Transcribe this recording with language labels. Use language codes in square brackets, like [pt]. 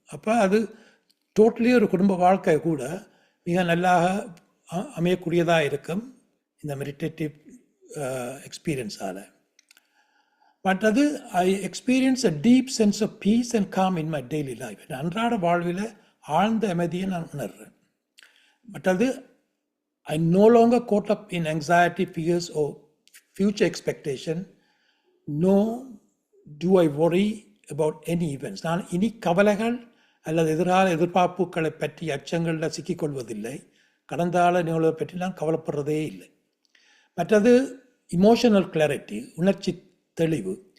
[ta] அப்போ அது டோட்டலி ஒரு குடும்ப வாழ்க்கை கூட மிக நல்லாக அமையக்கூடியதாக இருக்கும் இந்த மெடிடேட்டிவ் எக்ஸ்பீரியன்ஸால். மற்றது [en] I experience a deep sense of peace and calm in my daily life. [ta] அன்றாட வாழ்வில் ஆழ்ந்த அமைதியை நான் உணர்றேன். மற்றது [en] I no longer caught up in anxiety, fears or future expectation. No do I worry about any events. [ta] நான் இனி கவலைகள் அல்லது எதிரான எதிர்பார்ப்புகளை பற்றி அச்சங்களில் சிக்கிக்கொள்வதில்லை. கடந்த கால நிகழ்வை பற்றி நான் கவலைப்படுறதே இல்லை. மற்றது இமோஷனல் கிளாரிட்டி, உணர்ச்சி தெளிவு.